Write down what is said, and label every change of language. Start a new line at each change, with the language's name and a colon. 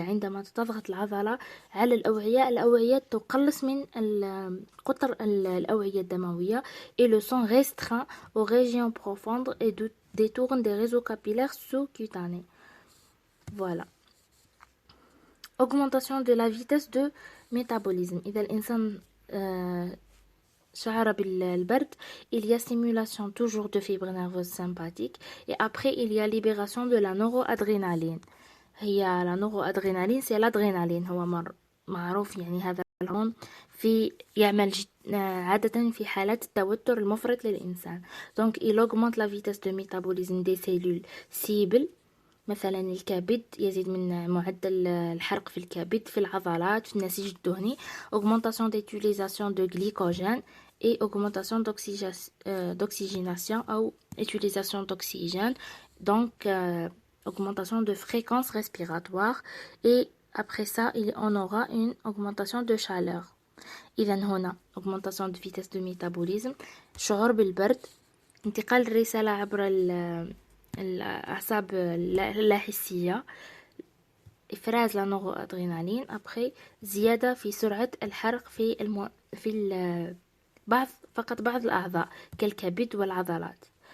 Arabic: عندما تضغط العضلة على الأوعية تقلص من قطر الأوعية الدموية
French: et le sang restreint aux régions profondes et détourne des réseaux capillaires sous-cutanés. Voilà. Augmentation de la vitesse de métabolisme.
Arabic: إذا الإنسان شعر بالبرد,
French: il y a stimulation toujours de fibres nerveuses sympathiques et après il y a libération de la noradrénaline.
Arabic: هي
French: la noradrénaline c'est l'adrénaline,
Arabic: هو معروف يعني هذا الهرمون يعمل عادة في حالات التوتر المفرط للإنسان.
French: Donc il augmente la vitesse de métabolisme des cellules cibles.
Arabic: مثلا الكبد يزيد من معدل الحرق في الكبد، في العضلات، في النسيج الدهني.
French: Augmentation d'utilisation de glycogène et augmentation d'oxygénation ou utilisation d'oxygène. Donc augmentation de fréquence respiratoire et après ça on aura une augmentation de chaleur.
Arabic: إذا هنا
French: augmentation de vitesse de métabolisme،
Arabic: شعور بالبرد، انتقال الرسالة عبر الأعصاب اللاحسية، إفراز النورادرينالين. أبخي زيادة في سرعة الحرق في بعض الأعضاء كالكبد والعضلات.